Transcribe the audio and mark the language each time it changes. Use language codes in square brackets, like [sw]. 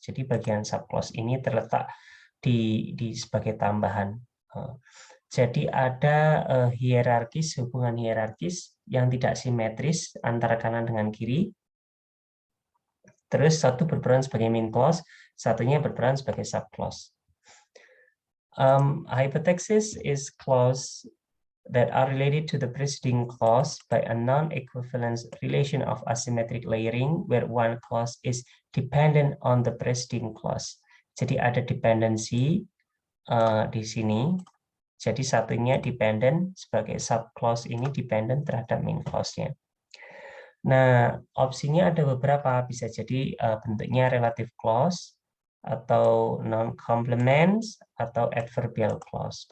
[id] Jadi bagian subclause ini terletak di sebagai tambahan. Jadi ada hierarkis, hubungan hierarkis yang tidak simetris antara kanan dengan kiri. Terus satu berperan sebagai main clause, satunya berperan sebagai subclause. [en] Hypothesis is clause that are related to the preceding clause by a non-equivalence relation of asymmetric layering where one clause is dependent on the preceding clause. [id] Jadi ada dependency di sini. Jadi satunya dependent, sebagai subclause ini dependent terhadap main clause-nya. Nah, opsinya ada beberapa, bisa jadi bentuknya relative clause, atau non-complements, atau adverbial clause.